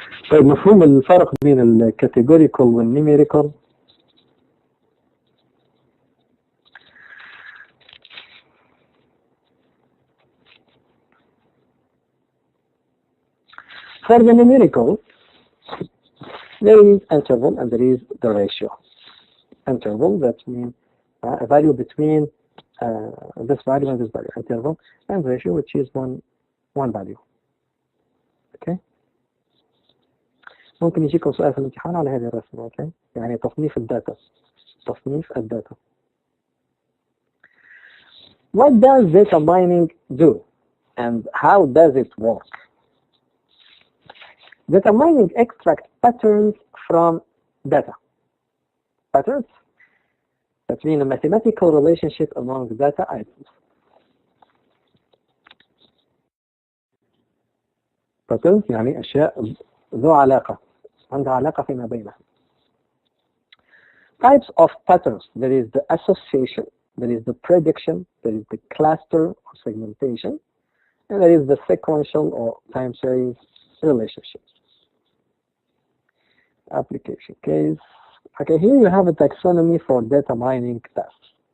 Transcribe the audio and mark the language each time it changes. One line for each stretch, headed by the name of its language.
Arabic: طيب مفهوم الفرق بين الكاتيجوريكال والنيميريكال؟
English: For the numerical, there is interval and there is the ratio. Interval, that means a value between this value and this value. Interval and ratio, which is one value. Okay.
Arabic: ممكن يجيكم سؤال في الامتحان على هذه الرسمة. Okay. يعني تصنيف الداتا. تصنيف الداتا.
English: What does data mining do and how does it work? Data mining extracts patterns from data. Patterns that mean a mathematical relationship among data items.
Arabic: Patterns يعني أشياء ذو علاقة عندها علاقة فيما بينها.
English: Types of patterns. There is the association, there is the prediction, there is the cluster or segmentation, and there is the sequential or time series relationships. Application case. Okay, here you have a taxonomy for data mining tasks.